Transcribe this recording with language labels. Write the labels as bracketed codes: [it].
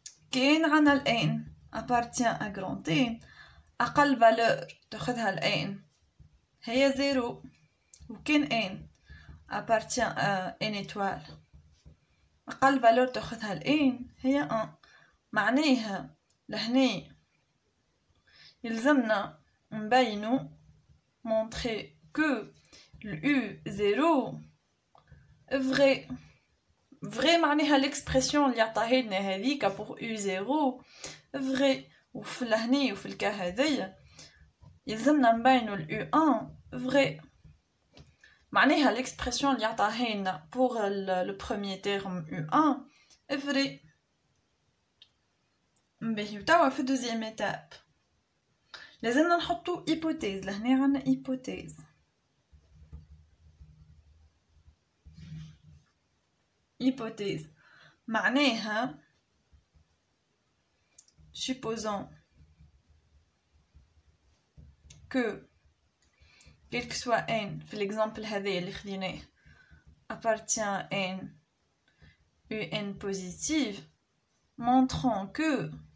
[ar] كاين عنا ال n appartient à grand n، أقل valeur تاخذها ال n هي زيرو، وكان n appartient à n étoile أقل فالور تاخذها ال n هي 1. معناها لهنا يلزمنا نبينو [fr] montrer que le u0 vrai. [ar] vrai معناها l'expression اللي عطاها لنا هذيك pour u0 vrai. وفي لهنا وفي الكا هذايا يلزمنا نبينو ال u1 vrai، معناها l'expression اللي عطاها لنا [fr] pour le premier terme u1 est vrai. [ar] باهي وتوا في deuxième étape لازمنا نحطو hypothèse. لهنا عندنا hypothèse. [fr] hypothèse معناها supposons que quel que soit n في l'exemple هذا [ar] اللي خديناه [fr] appartient à n un positif، montrant que